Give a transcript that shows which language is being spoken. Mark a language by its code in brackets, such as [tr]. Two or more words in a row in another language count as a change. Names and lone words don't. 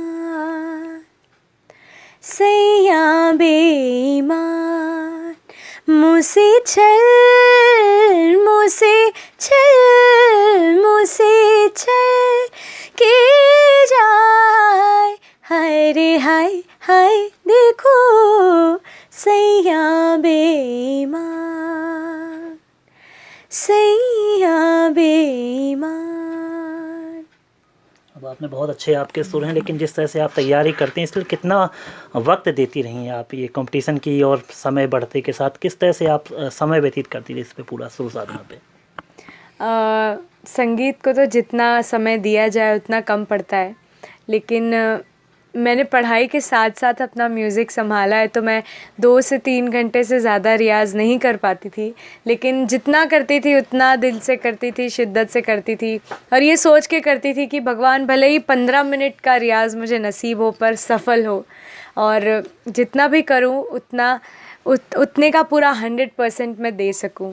[hi] सैया बेईमान, मुँह से छल, मुँह से छल, मुँह से छल के जाए, हाय रे हाय हाय, देखो सैया बेईमान, सैया बेईमान। अब आपने बहुत अच्छे आपके सुर हैं, लेकिन जिस तरह से आप तैयारी करते हैं इसके लिए कितना वक्त देती रही हैं आप ये कंपटीशन की, और समय बढ़ते के साथ किस तरह से आप समय व्यतीत करती रही इस पे, पूरा सुर साधना पे? संगीत को तो जितना समय दिया जाए उतना कम पड़ता है, लेकिन मैंने पढ़ाई के साथ साथ अपना म्यूज़िक संभाला है, तो मैं 2 से 3 घंटे से ज़्यादा रियाज़ नहीं कर पाती थी, लेकिन जितना करती थी उतना दिल से करती थी, शिद्दत से करती थी, और ये सोच के करती थी कि भगवान भले ही 15 मिनट का रियाज़ मुझे नसीब हो पर सफल हो, और जितना भी करूँ उतने का पूरा 100% मैं दे सकूँ।